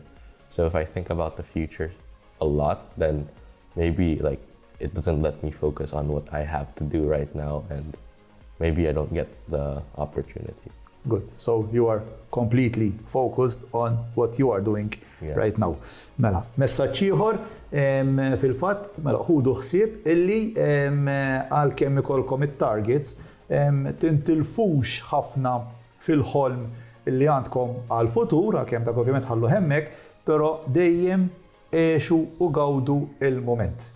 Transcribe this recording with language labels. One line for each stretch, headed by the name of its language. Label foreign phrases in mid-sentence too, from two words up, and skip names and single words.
English: So if I think about the future a lot, then maybe like it doesn't let me focus on what I have to do right now, and maybe I don't get the opportunity. Good. So you are completely focused on what you are doing right now.
Maltese: Mela, messaġġ ieħor fil-fatt, mela ħudu ħsieb illi għalkemm ikolkom it-targets tintilfux ħafna fil-ħolm illi għandkom għal-futur, għalkemm dak ovvjament ħallu hemmhekk, però dejjem għexu u gawdu il-moment.